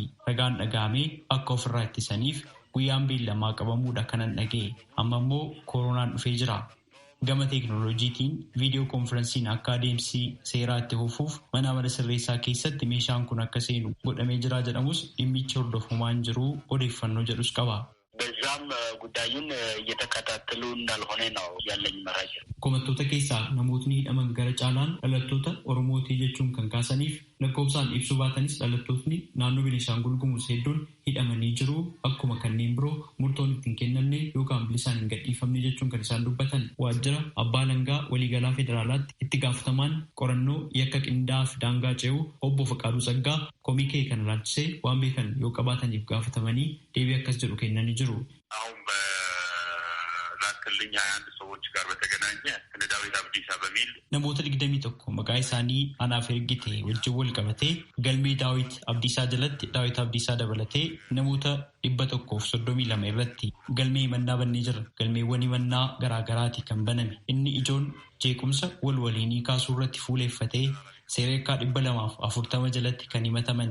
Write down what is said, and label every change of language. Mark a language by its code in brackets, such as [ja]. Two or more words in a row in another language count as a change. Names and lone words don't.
[om] Ragaan dhaga'amee akka ofirraa ittisaniif guyyaan beellamaa qabamuudha kanan dhaga'e. Amma immoo koronaan dhufee jira. Gama teekinooloojiitiin viidiyoo koonfiransiin akka adeemsi seeraa itti fufuuf mana amala sirreessaa keessatti meeshaan kun akka seenu godhamee jira jedhamus dhimmichi hordofamaa hin jiru odeeffannoo jedhus qaba. [am] በዛም ጉዳዩን እየተከታተሉ እንዳልሆነ ነው ያለኝ መረጃ። [om] Komattoota keessaa namootni hidhaman gara caalaan dhalattoota Oromootii jechuun kan kaasaniif lakkoofsaan ibsuu baatanis dhalattootni naannoo Beenishaangul Gumuz hedduun hidhamanii jiru. Akkuma kanneen biroo murtoon ittiin kennamne yookaan bilisaan hin gadhiifamne jechuun kan isaan dubbatan. Waajjira Abbaa Alangaa Waliigalaa Federaalaatti itti gaafatamaan qorannoo yakka qindaa'aa fi daangaa ce'uu obbo Faqaaduu Tsaggaa komii ka'e kana ilaalchisee waan beekan yoo qabaataniif gaafatamanii deebii akkas jedhu kennanii jiru. [am] ላክልኝ 21 ሰዎች ጋር በተገናኘ እነ ዳዊት አብዲሳ በሚል [om] namoota 21 maqaa isaanii anaaf ergite wajjin wal qabatee galmee Daawit Abdiisaa jalatti Daawit Abdiisaa dabalatee namoota 132 irratti galmee himannaa bannee jira. Galmeewwan himannaa garaagaraati kan baname. Inni ijoon jeequmsa walwaliinii kaasuu irratti fuuleeffatee seereekaa 240 jalatti kan himataman.